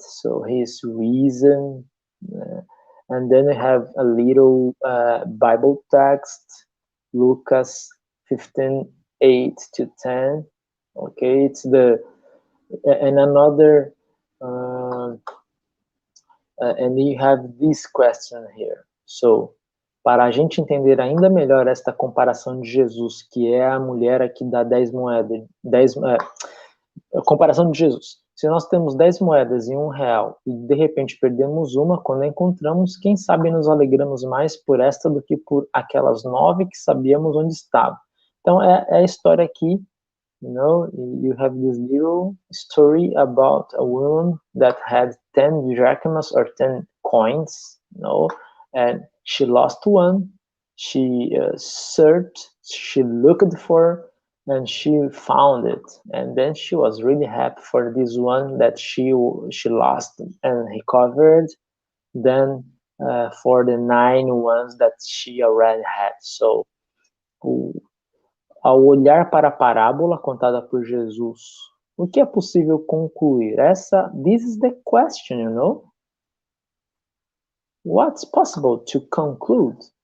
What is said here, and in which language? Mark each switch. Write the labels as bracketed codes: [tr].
[en] So he's risen, and then we have a little Bible text, Lucas 15:8-10. Okay, it's and another. And you have this question here. [pt] So, para a gente entender ainda melhor esta comparação de Jesus, que é a mulher aqui da 10 moedas, a comparação de Jesus. Se nós temos 10 moedas e R$1 e de repente perdemos uma, quando encontramos, quem sabe nos alegramos mais por esta do que por aquelas 9 que sabíamos onde estavam. Então, é a história aqui. [en] You have this little story about a woman that had 10 drachmas or 10 coins, and she lost one. She searched, she looked for, and she found it. And then she was really happy for this one that she lost and recovered. Then for the 9 ones that she already had. [pt] So, ao olhar para a parábola contada por Jesus, o que é possível concluir? [en] This is the question, What's possible to conclude?